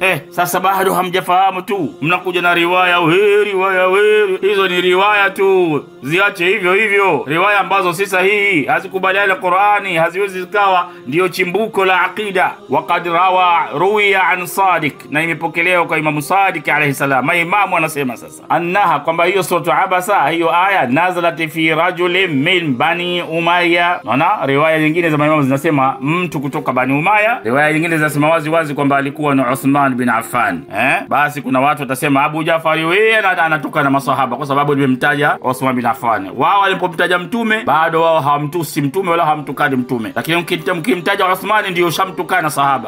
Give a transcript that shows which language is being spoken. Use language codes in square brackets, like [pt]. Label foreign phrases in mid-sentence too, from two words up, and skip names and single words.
[sw] Sasa bado hamjafahamu tu, mnakuja na riwaya hizo ni riwaya tu, ziache hivyo hivyo. Riwaya ambazo si sahihi, hazikubaliana na Qur'ani, haziwezi zikawa ndio chimbuko la aqida. [ar] وقد روي عن صادق, [sw] na imepokelewa kwa Imam Sadiq [ar] عليه السلام. [sw] Maimamu anasema sasa annaha, kwamba hiyo sura Abasa, hiyo aya [ar] نزلت في رجل من بني أمية. [sw] Naona riwaya nyingine za maimamu zinasema mtu kutoka Bani Umayya, riwaya nyingine zinasema wazi kwamba alikuwa ni Uthman bin Affan. Basi kuna watu watasema Abu Jafari wewe anatoka na masahaba kwa sababu nimemtaja Uthman bin Affan. Wao walipomtaja mtume bado wao hawamtusi mtume wala hamtukani mtume, lakini mkimtaja Uthman ndio shamtukana sahaba.